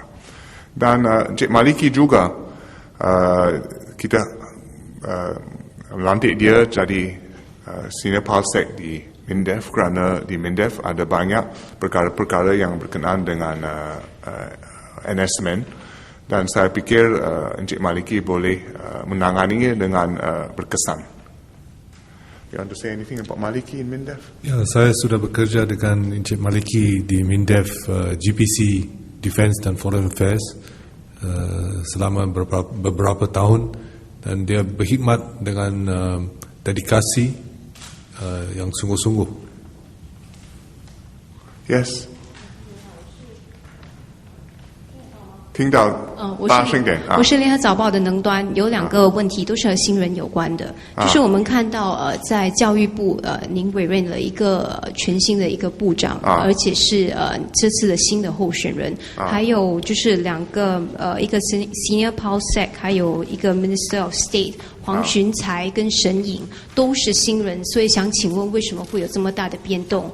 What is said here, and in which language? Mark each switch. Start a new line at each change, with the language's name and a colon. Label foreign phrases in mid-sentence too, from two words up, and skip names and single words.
Malay: Dan Cik Maliki juga kita lantik dia jadi
English: senior palsec
Malay: di MINDEF kerana di MINDEF ada banyak perkara-perkara yang berkenaan dengan NSMN, dan saya fikir Encik Maliki boleh menanganinya dengan berkesan.
English: You want to say anything about Maliki in MINDEF?
Malay: Ya, saya sudah bekerja dengan Encik Maliki di MINDEF GPC Defence dan Foreign Affairs selama beberapa tahun, dan dia berkhidmat dengan dedikasi yang sungguh-sungguh.
English: Yes.
Chinese: 听到大声点啊！我是联合早报的能端，有2个问题都是和新人有关的。就是我们看到在教育部您委任了一个全新的一个部长，而且是这次的新的候选人，还有就是2个一个
English: Senior Polsec，
Chinese: 还有一个
English: Minister of State
Chinese: 黄循才跟沈颖都是新人，所以想请问为什么会有这么大的变动？